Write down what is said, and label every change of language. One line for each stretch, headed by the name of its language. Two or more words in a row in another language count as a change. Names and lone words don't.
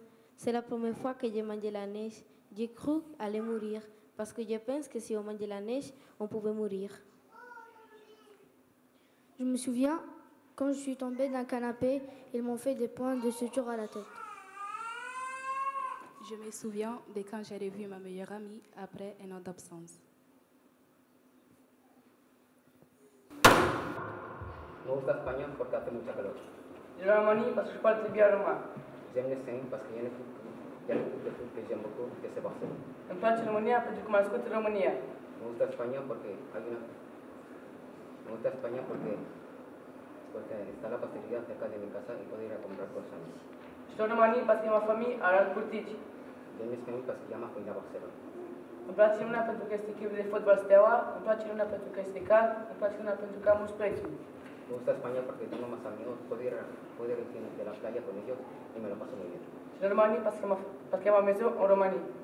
French: C'est la première fois que j'ai mangé la neige. J'ai cru aller mourir parce que je pense que si on mangeait la neige, on pouvait mourir. Je me souviens, quand je suis tombée d'un canapé, ils m'ont fait des points de suture à la tête. Je me souviens de quand j'ai revu ma meilleure amie après un an d'absence.
Spanish: Me gusta español porque hace mucha calor.
French: Je Roumanie parce que je parle très bien roumain. J'aime l'Espagne parce qu'il y a un foot que j'aime beaucoup, que c'est Barcelone.
Romanian: Îmi place România pentru că m-am născut în România.
Spanish: Me gusta España porque está la pastelería cerca de mi casa y puedo ir a comprar cosas.
French: Je suis en Roumanie parce que ma famille a la Curtici. J'aime l'Espagne parce qu'il y a ma famille à Barcelone.
Romanian: Îmi place Luna pentru că este echipă de fotbal Steaua, îmi place Luna pentru că este cald, îmi place Luna pentru că am mulți prieteni.
Spanish: Me gusta España porque tengo más amigos, puedo ir de la playa con ellos y me lo paso muy bien.
French: Je suis en Roumanie parce que ma maison en Roumanie.